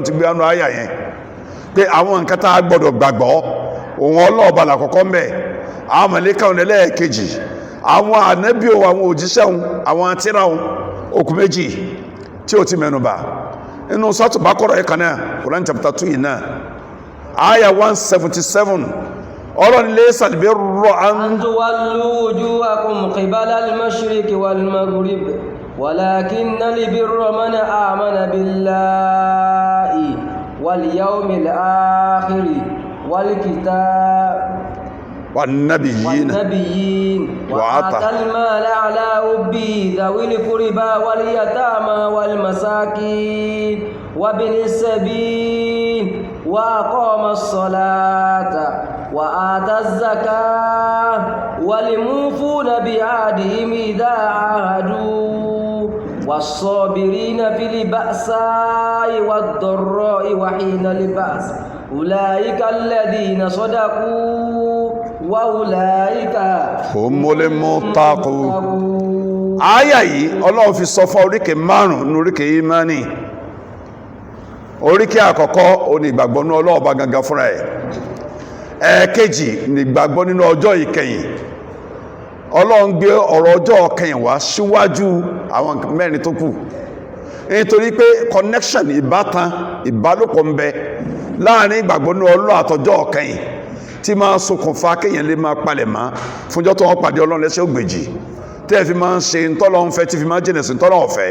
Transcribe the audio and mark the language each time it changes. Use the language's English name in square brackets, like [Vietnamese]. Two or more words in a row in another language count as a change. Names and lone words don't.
[Yoruba] ti gbé ánú àyà yẹn pé àwọn nǹkan tá a gbọ́dọ̀ gbàgbọ́ òun ọlọ́ọ̀bà làkọ́kọ́ mẹ́ àwọn màláíkà òun ẹlẹ́ẹ̀kejì àwọn ànábì òun àwọn òjíṣẹ́ òun àwọn tírà òun okùn méjì tí ó ti mẹ́nubà inú sọ́tù Bákọ́rà ẹ̀ka náà Quran chapter 2 yìí náà àyà 177 ọ̀rọ̀ ni [Arabic] ليس البر أن تولوا وجوهكم قبل المشرق والمغرب ولكن البر من آمن بالله واليوم الآخر والكتاب والنبيين وآتى المال على حبه ذوي القربى واليتامى والمساكين وابن السبيل وأقام الصلاة وآتى الزكاة والموفون بعهدهم إذا عاهدوا والصابرين في البأساء والضراء وحين البأس أولئك الذين صدقوا وأولئك هم المتقون. [Yoruba] àyà yìí Ọlọ́run fi sọ fún oríkè márùn-ún ní oríkè ìmánì. oríkè àkọ́kọ́ ó ní ìgbàgbọ́ nínú Ọlọ́run bá gangan fúnra ẹ̀. ẹ̀ẹ̀kejì ní ìgbàgbọ́ nínú ọjọ́ ìkẹyìn. Ọlọ́run gbé ọ̀rọ̀ ọjọ́ ìkẹyìn wá síwájú àwọn mẹ́rin tó kù nítorí pé connection ìbátan ìbálòpọ̀ ń bẹ láàrin ìgbàgbọ́ nínú Ọlọ́run àtọjọ́ ìkẹyìn tí máa ṣokùnfà kéèyàn lè máa palẹ̀ mọ́ fúnjọ́ tó wọ́n pàdé Ọlọ́run lẹ́sẹ̀ ògbèjì tí ẹ fi máa ń ṣe ntọ́lọ́run fẹ́ tí fi máa ń jìnà sí ntọ́lọ́run ọ̀fẹ́.